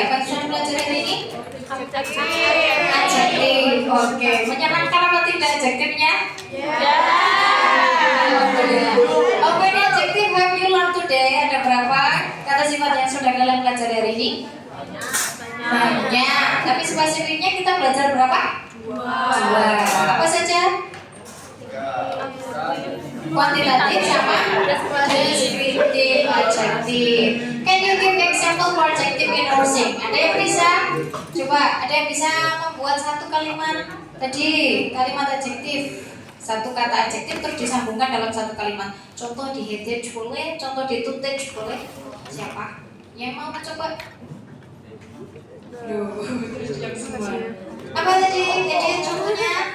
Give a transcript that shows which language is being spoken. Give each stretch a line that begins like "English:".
Indonesian: Apa yang sudah pelajari hari ini? Adjektif. Oke, menyenangkan apa tidak adjektifnya? Alhamdulillah.
English: How many adjective have you learned today?
Indonesian: Ada berapa kata sifat yang sudah kalian pelajari hari ini? Banyak. Tapi spesifiknya kita belajar berapa? Dua. Apa saja? Kuantitatif sama descriptive adjective.
English: Can you give example for adjective in nursing?
Indonesian: Ada yang bisa? Coba, ada yang bisa membuat satu kalimat tadi, kalimat adjektif. Satu kata adjektif terus disambungkan dalam satu kalimat. Contoh di headache boleh, contoh di toothache boleh. Siapa? Yang mau mencoba? Duh, terus jam semua. Apa tadi? Headache contohnya?